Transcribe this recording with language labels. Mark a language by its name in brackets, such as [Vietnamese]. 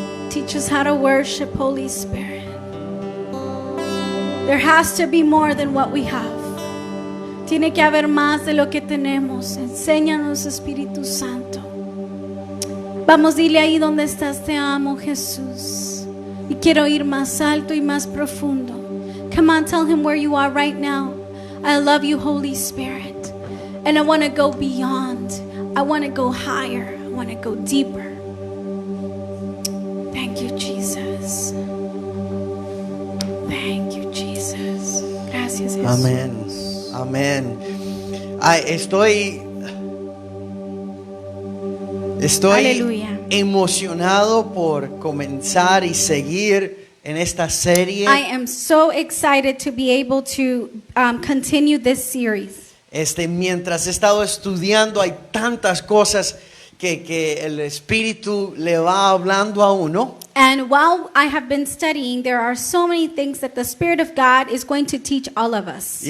[English] Teach us how to worship, Holy Spirit. There has to be more than what we have. [Spanish] Tiene que haber más de lo que tenemos. Enséñanos, Espíritu Santo. Vamos, dile ahí donde estás, te amo, Jesús. Y quiero ir más alto y más profundo. [English] Come on, tell him where you are right now. I love you, Holy Spirit. And I want to go beyond. I want to go higher. I want to go deeper. Thank you, Jesus. Thank you, Jesus. [Spanish] Gracias, Jesús. Amén. Amén. Ay, estoy Aleluya. emocionado por comenzar y seguir en esta serie. [English] I am so excited to be able to continue this series. [Spanish] Mientras he estado estudiando, hay tantas cosas que el Espíritu le va hablando a uno. [English] And while I have been studying, there are so many things that the Spirit of God is going to teach all of us.